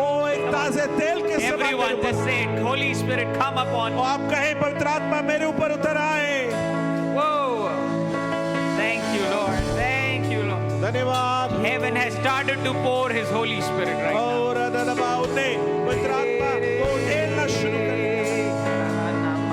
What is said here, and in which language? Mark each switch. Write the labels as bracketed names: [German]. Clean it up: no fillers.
[Hindi] ओ एक ताजे तेल के समान मेरे [English] Everyone [Hindi] ऊपर। [English] just say it. Holy Spirit, come upon oh me. [Hindi] आप कहें पवित्र आत्मा मेरे ऊपर उतर आए। [English] Whoa. Thank you, Lord. Thank you, Lord. [Hindi] धन्यवाद। [English] Heaven has started to pour His Holy Spirit right now. [Hindi] और अदनबाउ ने पवित्र आत्मा को ढेलना शुरू कर दिया।